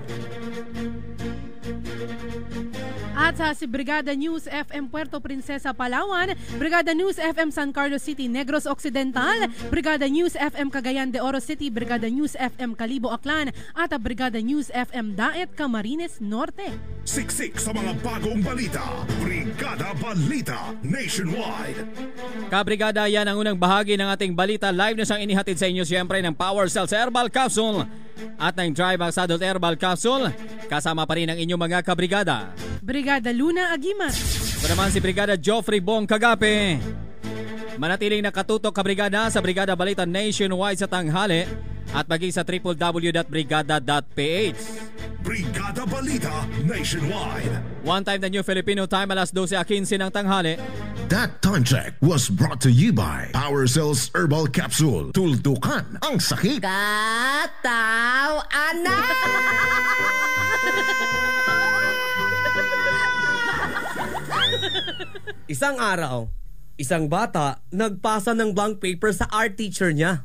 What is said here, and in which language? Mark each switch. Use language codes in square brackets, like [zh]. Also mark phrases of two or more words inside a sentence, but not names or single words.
[tl] At sa Brigada News FM Puerto Princesa, Palawan, Brigada News FM San Carlos City, Negros Occidental, Brigada News FM Cagayan de Oro City, Brigada News FM Calibo Aklan, at Brigada News FM Daet, Camarines Norte. Siksik sa mga bagong balita. Brigada Balita Nationwide. Kabrigada, yan ang unang bahagi ng ating balita. Live na siyang inihatid sa inyo siyempre ng Power Cells Herbal Capsule at ng Drymax Adult Herbal Capsule. Kasama pa rin ang inyong mga kabrigada. Brigada Luna Agimat. Ito naman si Brigada Joffrey Bong Kagape. Manatiling nakatutok kabrigada sa Brigada Balita Nationwide sa tanghali at maging sa www.brigada.ph. Brigada Balita Nationwide. [en] One time the New Filipino Time, [tl] alas 12:15 ng tanghali. [en] That time check was brought to you by Power Cells Herbal Capsule. [tl] Tultukan ang sakit. Kataw, anak! Isang araw, isang bata nagpasa ng [en] blank paper [tl] sa [en] art teacher [tl] niya.